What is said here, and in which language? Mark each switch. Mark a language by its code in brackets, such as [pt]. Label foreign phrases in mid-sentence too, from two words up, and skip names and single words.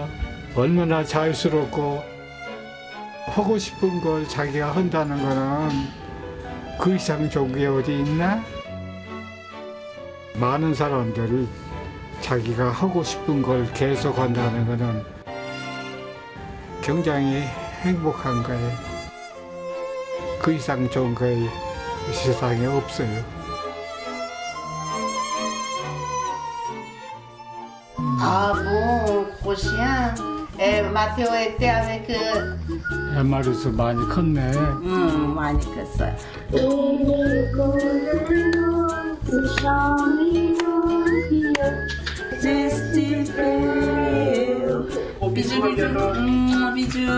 [ko] 얼마나 자유스럽고 하고 싶은 걸 자기가 한다는 거는 그 이상 좋은 게 어디 있나? 많은 사람들이 자기가 하고 싶은 걸 계속 한다는 거는 굉장히 행복한 거예요. 그 이상 좋은 거 세상에 없어요. [fr] Ah bon, prochain. Mathéo était avec [ko] 엠마루스 많이 컸네. 많이 컸어요. [fr] bisou bisou bisou.